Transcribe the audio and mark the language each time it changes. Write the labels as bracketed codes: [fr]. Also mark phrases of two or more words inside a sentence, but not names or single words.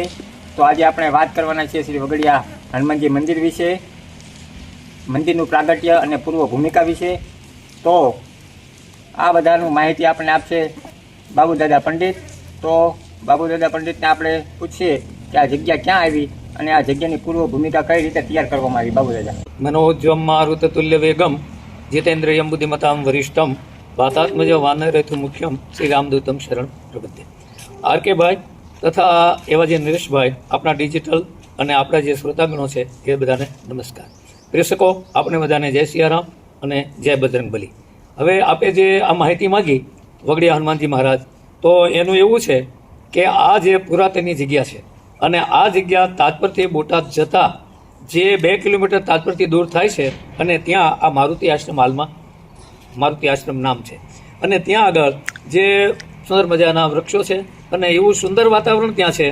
[gu] તો આજે આપણે વાત કરવાના છીએ શ્રી વગડિયા હનુમાનજી મંદિર વિશે, મંદિરનું પ્રાગટ્ય અને પૂર્વ ભૂમિકા વિશે। તો આ બધાનું માહિતી આપણને આપશે બાબુદાદા પંડિત। તો બાબુદાદા પંડિતને આપણે પૂછીએ કે આ જગ્યા ક્યાં આવી અને આ જગ્યાની પૂર્વ ભૂમિકા કઈ રીતે તૈયાર કરવામાં આવી। બાબુદાદા। [sa] मनोज्वम मारुततुल्य वेगम जितेन्द्रियं बुद्धिमतां वरिष्ठम वातात्मज वानरेतु मुख्यम श्री रामदूतम शरण प्रबद्धे। [gu] આર કે ભાઈ તથા એવા જે નરેશભાઈ અપના ડિજિટલ અને આપણા જે શ્રોતાગણો છે એ બધાને નમસ્કાર। પ્રેક્ષકો આપણે બધાને જય સિયારામ અને જય બજરંગબલી। હવે આપે જે આ માહિતી માંગી વગડિયા હનુમાનજી મહારાજ, તો એનું એવું છે કે આ જે પુરાતનની જગ્યા છે અને આ જગ્યા તાજપરથી બોટાદ જતા જે 2 કિલોમીટર તાજપરથી દૂર થાય છે અને ત્યાં આ મારુતિ આશ્રમ હાલમાં મારુતિ આશ્રમ નામ છે અને ત્યાં આગળ જે સુંદર મજાના વૃક્ષો છે અને એવું સુંદર વાતાવરણ ત્યાં છે।